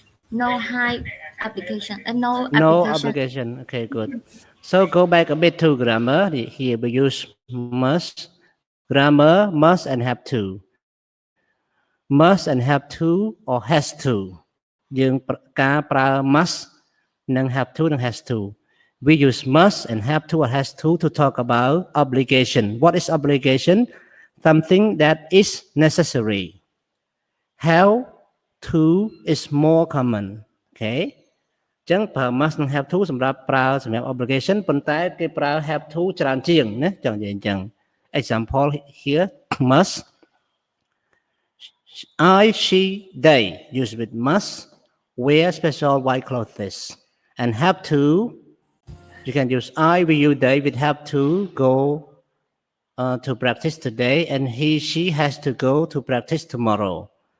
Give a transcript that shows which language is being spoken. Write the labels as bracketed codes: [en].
[en] No high application. No No application. obligation. Okay, good. So go back a bit to grammar. Here we use must. Grammar must and have to. Must and have to or has to. [km] យើងការប្រើ must និង have to និង has to. [en] We use must and have to or has to talk about obligation. What is obligation? Something that is necessary. Have to is more common. Okay? [km] អញ្ចឹងប្រើ must និង have to សម្រាប់ប្រើសម្រាប់ obligation ប៉ុន្តែគេប្រើ have to ច្រើនជាងណាចង់និយាយអញ្ចឹង [en] Example here must I, she, they use with must wear special white clothes and have to you can use I, we, you, they with have to go to practice today and he, she has to go to practice tomorrow.